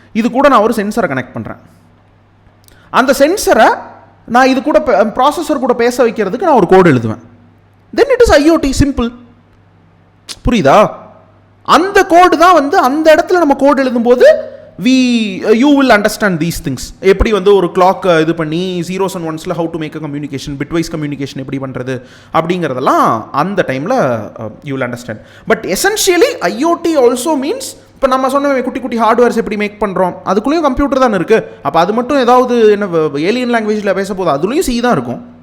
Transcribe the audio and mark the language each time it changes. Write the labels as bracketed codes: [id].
[ta] இது கூட நான் ஒரு சென்சரை கனெக்ட் பண்ணுறேன். அந்த சென்சரை நான் இது கூட ப்ராசஸர் கூட பேச வைக்கிறதுக்கு நான் ஒரு கோடு எழுதுவேன். [en] Then it is IoT. Simple. [ta] புரியுதா? அந்த கோடு தான் வந்து அந்த இடத்துல நம்ம கோடு எழுதும்போது [en] you will understand these things. [ta] எப்படி வந்து ஒரு கிளாக் இது பண்ணி 0s and 1s [en] how to make a communication, bitwise communication [ta] எப்படி பண்ணுறது அப்படிங்கிறதெல்லாம் அந்த டைமில் [en] you will understand. [ta] But [en] essentially IoT also means [ta] இப்போ நம்ம சொன்ன குட்டி குட்டி ஹார்ட்வேர்ஸ் எப்படி மேக் பண்ணுறோம், அதுக்குள்ளேயும் கம்ப்யூட்டர் தான் இருக்குது. அப்போ அது மட்டும் ஏதாவது என்ன ஏலியன் லாங்குவேஜில் பேச போது அதுலேயும் சி தான் இருக்கும்.